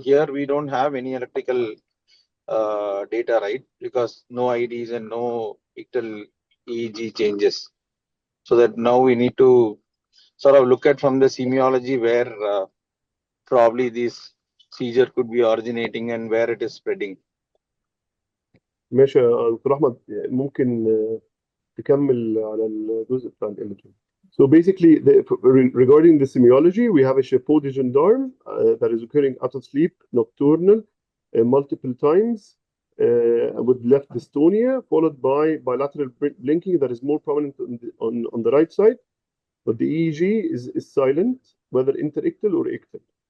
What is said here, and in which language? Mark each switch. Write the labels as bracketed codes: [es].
[en] Here we don't have any electrical data, right? Because no IDs and no ictal EEG changes. So that now we need to sort of look at from the semiology where probably this seizure could be originating and where it is spreading. [ar] ماشي يا دكتور أحمد، ممكن تكمل على الجزء بتاع الإيمجينج. [en] So basically, regarding the semiology, we have a Chabot de gendarme that is occurring out of sleep, nocturnal, multiple times, with left dystonia, followed by bilateral blinking that is more prominent on the right side, but the EEG is silent, whether interictal or ictal.